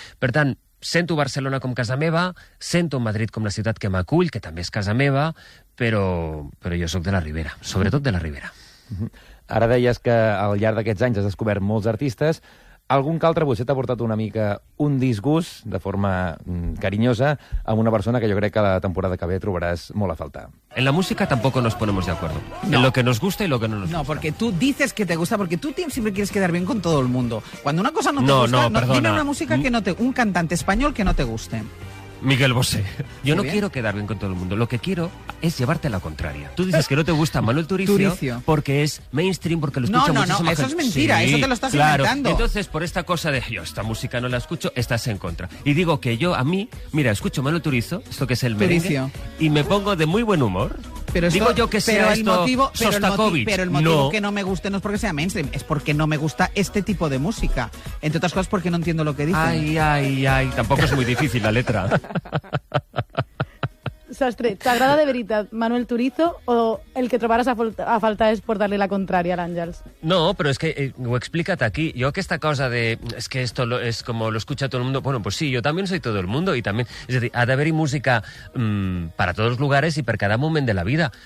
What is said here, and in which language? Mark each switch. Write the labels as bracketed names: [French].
[Catalan] Per tant, sento Barcelona com casa meva, sento Madrid com la ciutat que m'acull, que també és casa meva, però jo sóc de la Ribera, sobretot de la Ribera. Ara deies que al llarg d'aquests anys has descobert molts artistes. Algun que altre potser t'ha portat una mica un disgust, de forma carinyosa, amb una persona que jo crec que la temporada que ve trobaràs molt a faltar. [Spanish] En la música tampoco nos ponemos de acuerdo. No. En lo que nos gusta y lo que no nos gusta. No, porque tú dices que te gusta, porque tú siempre quieres quedar bien con todo el mundo. Cuando una cosa no te gusta, perdona. Dime una música que no te... un cantante español que no te guste. Miguel Bosé. Yo no quiero quedar bien con todo el mundo. Lo que quiero es llevarte a la contraria. Tú dices que no te gusta Manuel Turizo porque es mainstream, porque lo escucha muchísima gente. No, eso es mentira. Sí, eso te lo estás inventando. Entonces, por esta cosa de yo esta música no la escucho, estás en contra. Y digo que yo, a mí, mira, escucho Manuel Turizo, esto que es el merengue, Turizo, y me pongo de muy buen humor. Pero digo esto, yo que sea esto motivo, Sostakovich. Pero el motivo que no me guste no es porque sea mainstream, es porque no me gusta este tipo de música. Entre otras cosas, porque no entiendo lo que dicen. Ay. Tampoco es muy difícil la letra. [Catalan] Sastre, ¿t'agrada de veritat Manuel Turizo o el que trobaràs a faltar és portar-li la contrària a l'Àngels? No, però és que ho he explicat aquí. Jo aquesta cosa de [Spanish] es que esto es como lo escucha todo el mundo, bueno, pues sí, yo también soy todo el mundo y también, es decir, [Catalan] ha d'haver-hi [Spanish] música para todos los lugares y [Catalan] per cada moment de la vida.